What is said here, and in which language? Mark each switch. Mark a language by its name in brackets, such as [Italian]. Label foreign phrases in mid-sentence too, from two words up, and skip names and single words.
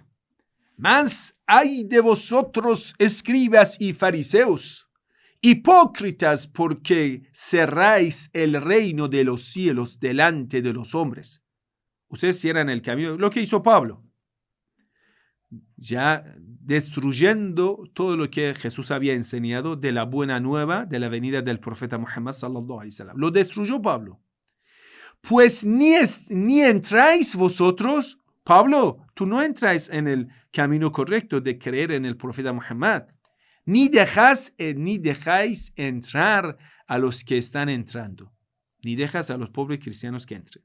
[Spanish] Mas ay de vosotros, escribas y fariseos, hipócritas, porque cerráis el reino de los cielos delante de los hombres. Ustedes cierran el camino, lo que hizo Pablo, ya destruyendo todo lo que Jesús había enseñado de la buena nueva de la venida del profeta Muhammad [Arabic] صلى الله عليه وسلم. [Spanish] Lo destruyó Pablo. Pues ni entráis vosotros, Pablo, tú no entráis en el camino correcto de creer en el profeta Muhammad, ni dejáis entrar a los que están entrando, ni dejas a los pobres cristianos que entren.